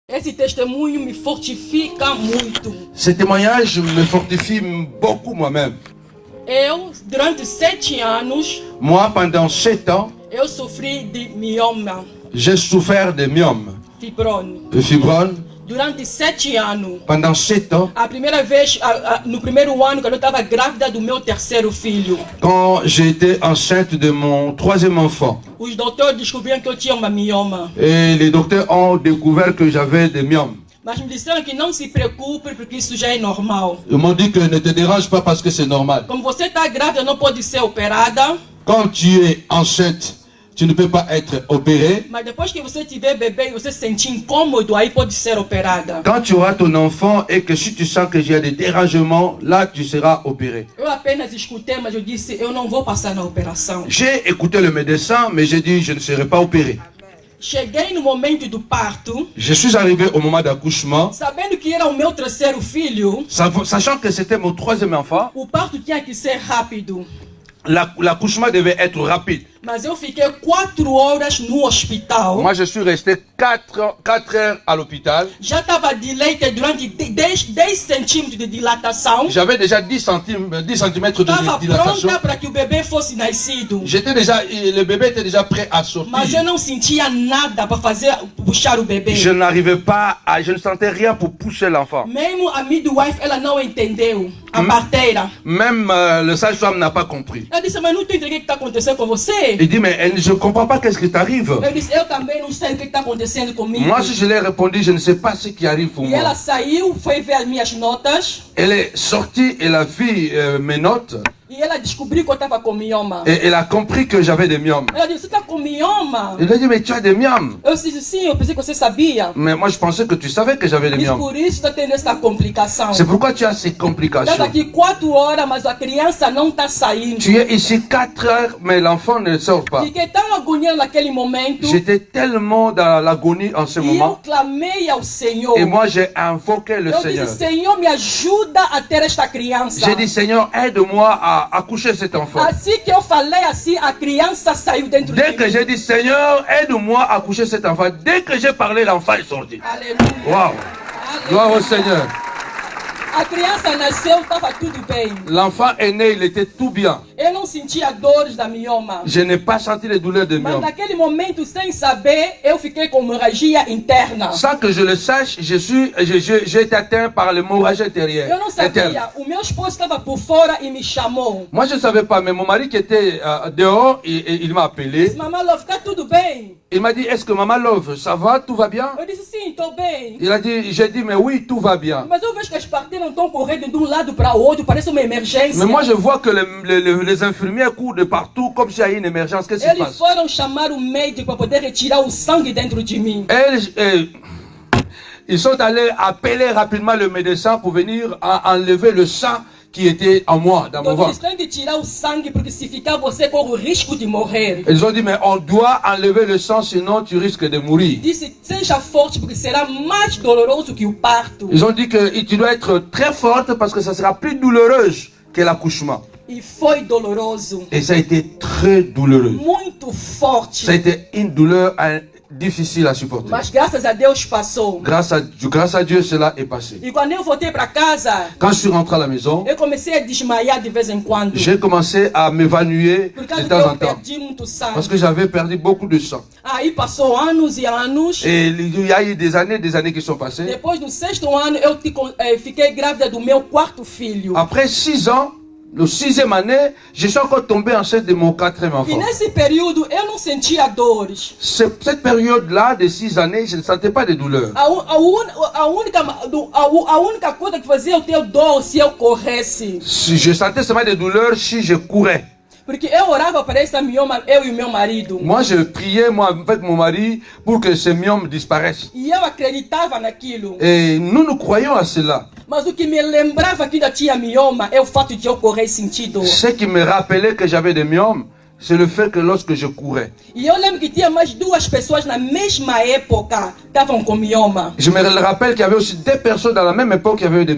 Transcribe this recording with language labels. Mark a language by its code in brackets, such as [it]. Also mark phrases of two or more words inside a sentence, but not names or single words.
[pt] Esse testemunho me fortifica muito. [fr] Ce témoignage me fortifie beaucoup moi-même. [pt] Eu, durante 7 anos, [fr] Moi, pendant 7 ans, [pt] eu sofri de mioma, [fr] j'ai souffert de myome, fibrone. de fibrome. [pt] Durante 7 anos. [fr] Pendant 7 ans, [pt] A primeira vez, no primeiro ano, quando eu estava grávida do meu terceiro filho, [fr] quand j'étais enceinte de mon 3e enfant, [pt] os doutores descobriram que eu tinha uma mioma. [fr] et les docteurs ont découvert que j'avais des myomes. [pt] Mas me disseram que não se preocupe, porque isso já é normal. [fr] Ils m'ont dit que ne te dérange pas parce que c'est normal. [pt] Como você está grávida, não pode ser operada. [fr] Quand tu es enceinte, tu ne peux pas être opéré. [pt] Mas depois que você tiver bebê e você se sentir incômodo, aí pode ser operada. [fr] Quand tu auras ton enfant et que si tu sens que j'ai des dérangements, là tu seras opéré. [pt] Eu apenas escutei, mas eu disse, eu não vou passar na operação. [fr] J'ai écouté le médecin, mais j'ai dit je ne serai pas opéré. [pt] Cheguei no momento do parto, [fr] Je suis arrivé au moment d'accouchement, [pt] sabendo que era o meu terceiro filho. [fr] sachant que c'était mon 3e enfant. [pt] O parto tinha que ser rápido. [fr] L'accouchement devait être rapide. [pt] Mas eu fiquei 4 horas no hospital. [fr] Moi, je suis resté 4 heures à l'hôpital. [pt] Já estava dileite durante 10 centímetros de dilatação. [fr] J'avais déjà 10 centimètres de [pt] Estava [fr] dilatation. [pt] pronta para que o bebê fosse nascido. [fr] Le bébé était déjà prêt à sortir. [pt] Mas eu não sentia nada para puxar o bebê. [fr] Je n'arrivais pas je ne sentais rien pour pousser l'enfant. [pt] Mesmo a midwife, ela não entendeu. A parteira. [fr] Même le sage-femme n'a pas compris. [pt] Eu disse, mas não estou entendendo o que está acontecendo com você. [fr] Il dit, mais je ne comprends pas qu'est-ce qui t'arrive. [pt] Eu disse, eu também não sei o que está acontecendo comigo. [fr] Moi, si je l'ai répondu, je ne sais pas ce qui arrive pour [pt] E [fr] moi. [pt] ela saiu, foi ver as minhas notas. [fr] Elle est sortie, elle a vu mes notes [pt] E ela descobriu que eu estava com mioma. [fr] et elle a compris que j'avais des myomes. [pt] Ela disse, você está com mioma? [fr] Elle a dit, mais tu as des myomes. [pt] Eu disse, sim, eu pensei que você sabia. [fr] Mais moi, je pensais que tu savais que j'avais des [pt] Disse, [fr] myomes. [pt] por isso está tendo essa complicação. [fr] C'est pourquoi tu as ces [pt] Está [fr] complications. [pt] aqui 4 horas, mas a criança não está saindo. [fr] Tu es ici 4 heures, mais l'enfant ne sort pas. [pt] Fiquei tão agoniada naquele momento. [fr] J'étais tellement dans l'agonie en ce [pt] E eu [fr] moment. [pt] clamei ao Senhor. [fr] Et moi, j'ai invoqué le [pt] Eu [fr] Seigneur. [pt] disse, Senhor, me ajuda a ter esta criança. [fr] J'ai dit, Seigneur, aide-moi à accoucher cet enfant. [pt] Assim que eu falei assim, a criança saiu dentro de [fr] Dès [pt] mim. [fr] que j'ai dit, Seigneur, aide-moi à accoucher cet enfant, dès que j'ai parlé, l'enfant est sorti. [pt] Aleluia. [fr] Waouh! Gloire au Seigneur. [pt] A criança nasceu, estava tudo bem. [fr] L'enfant est né, il était tout bien. [pt] Eu não sentia dores da mioma. [fr] Je n'ai pas senti les douleurs de [pt] Mas [fr] myome. [pt] naquele momento, sem saber, eu fiquei com hemorragia interna. [fr] Sans que je le sache, j'ai été atteint par l'hémorragie intérieure. [pt] Eu não sabia. O meu esposo estava por fora e me chamou. [fr] Moi, je ne savais pas, mais mon mari qui était dehors, il m'a appelé. [pt] Disse, Mamãe Love, está tudo bem? [fr] Il m'a dit, est-ce que Maman Love, ça va, tout va bien? [pt] Eu disse, sim, estou bem. [fr] J'ai dit, mais oui, tout va bien. [pt] Mas eu vejo que as parteiras estão correndo de um lado para o outro, parece uma emergência. [fr] Mais moi, je vois que les infirmières courent de partout comme s'il y a une émergence. Qu'est-ce qui se [pt] Eles [fr] passe? [pt] foram chamar o médico para poder retirar o sangue dentro de mim. [fr] Ils sont allés appeler rapidement le médecin pour venir enlever le sang qui était en moi, dans mon [pt] Então eles [fr] ventre. [pt] têm de tirar o sangue, porque se ficar você corre o risco de morrer. [fr] Ils ont dit, mais on doit enlever le sang, sinon tu risques de mourir. [pt] Disse, seja forte, porque será mais doloroso que o parto. [fr] Ils ont dit que tu dois être très forte parce que ça sera plus douloureuse que l'accouchement. [pt] E foi doloroso. [fr] Et ça a été très douloureux. [pt] Muito forte. [fr] Ça a été une douleur difficile à supporter. [pt] Mas graças a Deus passou. [fr] Grâce à Dieu, cela est passé. [pt] E quando eu voltei para casa, [fr] Quand je suis rentré à la maison, [pt] eu comecei a desmaiar de vez em quando. [fr] j'ai commencé à m'évanouir [pt] Por [fr] de [pt] causa que [fr] temps en [pt] eu [fr] temps. [pt] perdi muito [fr] Parce [pt] sangue. [fr] que j'avais perdu beaucoup de sang. [pt] Aí passou anos e anos. [fr] Et il y a eu des années qui sont passées. [pt] Depois do 6º ano, eu fiquei grávida do meu 4º filho. [fr] Après 6 ans, le 6e année, je suis encore tombé enceinte de mon 4e [pt] E [fr] enfant. [pt] nesse período eu não sentia dores. [fr] Cette période-là de 6 années, je ne sentais pas de douleur. [pt] A única coisa que fazia eu ter dor se eu corresse. [fr] Je sentais seulement des douleurs si je courais. [pt] Porque eu orava para essa mioma, eu e o meu marido. [fr] Moi, je priais avec mon mari pour que ces myomes disparaissent. [pt] E eu acreditava naquilo. [fr] Et nous croyons à cela. [pt] Mas o que me lembrava que ainda tinha mioma é o fato de eu correr e sentir dor. [fr] Ce qui me rappelait que j'avais des myomes, c'est le fait que lorsque je courais, [pt] E eu lembro que tinha mais duas pessoas na mesma época que estavam com mioma. [fr] je me rappelle qu'il y avait aussi des personnes dans la même époque qui avaient eu des